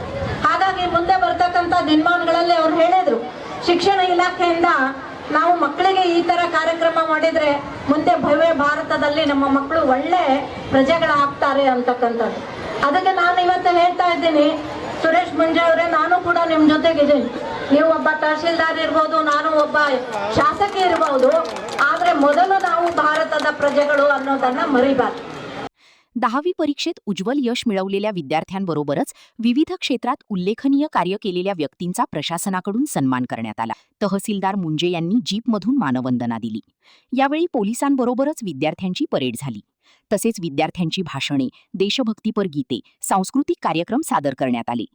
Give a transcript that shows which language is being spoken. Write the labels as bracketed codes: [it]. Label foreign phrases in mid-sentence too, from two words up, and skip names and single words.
[kn] ಹಾಗಾಗಿ ಮುಂದೆ ಬರ್ತಕ್ಕಂಥ ದಿನಮಾನಗಳಲ್ಲಿ ಅವ್ರು ಹೇಳಿದ್ರು, ಶಿಕ್ಷಣ ಇಲಾಖೆಯಿಂದ ನಾವು ಮಕ್ಕಳಿಗೆ ಈ ತರ ಕಾರ್ಯಕ್ರಮ ಮಾಡಿದ್ರೆ ಮುಂದೆ ಭವ್ಯ ಭಾರತದಲ್ಲಿ ನಮ್ಮ ಮಕ್ಕಳು ಒಳ್ಳೆ ಪ್ರಜೆಗಳಾಗ್ತಾರೆ ಅಂತಕ್ಕಂಥದ್ದು. ಅದಕ್ಕೆ ನಾನು ಇವತ್ತು ಹೇಳ್ತಾ ಇದ್ದೀನಿ, ಸುರೇಶ್ ಮುಂಜೆ ಅವರೇ, ನಾನು ಕೂಡ ನಿಮ್ಮ ಜೊತೆಗಿದ್ದೀನಿ. ನೀವು ಒಬ್ಬ ತಹಶೀಲ್ದಾರ್ ಇರ್ಬೋದು, ನಾನು ಒಬ್ಬ ಶಾಸಕಿ ಇರ್ಬೋದು, ಆದ್ರೆ ಮೊದಲು ನಾವು ಭಾರತದ ಪ್ರಜೆಗಳು ಅನ್ನೋದನ್ನ ಮರಿಬಾರ್ದು. [mr] 10वी परीक्षेत उज्ज्वल यश मिळवलेल्या विद्यार्थ्यांबरोबरच विविध क्षेत्रात उल्लेखनीय कार्य केलेल्या व्यक्तींचा प्रशासनाकडून सन्मान करण्यात आला. तहसीलदार मुंजे यांनी जीपमधून मानवंदना दिली. यावेळी पोलिसांबरोबरच विद्यार्थ्यांची परेड झाली. तसेच विद्यार्थ्यांची भाषणे, देशभक्तीपर गीते, सांस्कृतिक कार्यक्रम सादर करण्यात आले.